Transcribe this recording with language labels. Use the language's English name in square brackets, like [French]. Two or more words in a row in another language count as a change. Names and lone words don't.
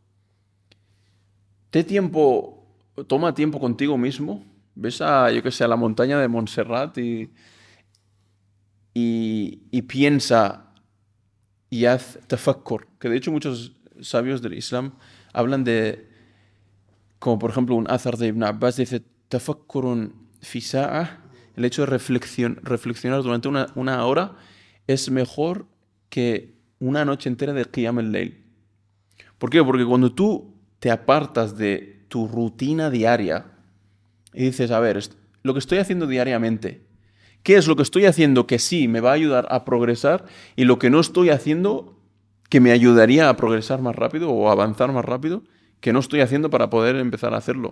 [Spanish] Toma tiempo contigo mismo, ves a la montaña de Montserrat y piensa y haz tafakkur, que de hecho muchos sabios del Islam hablan de, como por ejemplo un athar de Ibn Abbas, dice [Arabic] تفكر في ساعة. [Spanish] El hecho de reflexionar durante una hora es mejor que una noche entera de [Arabic] قيام الليل. [Spanish] ¿Por qué? Porque cuando tú te apartas de tu rutina diaria y dices, a ver, lo que estoy haciendo diariamente, ¿qué es lo que estoy haciendo que sí me va a ayudar a progresar y lo que no estoy haciendo que me ayudaría a progresar más rápido o a avanzar más rápido, que no estoy haciendo para poder empezar a hacerlo?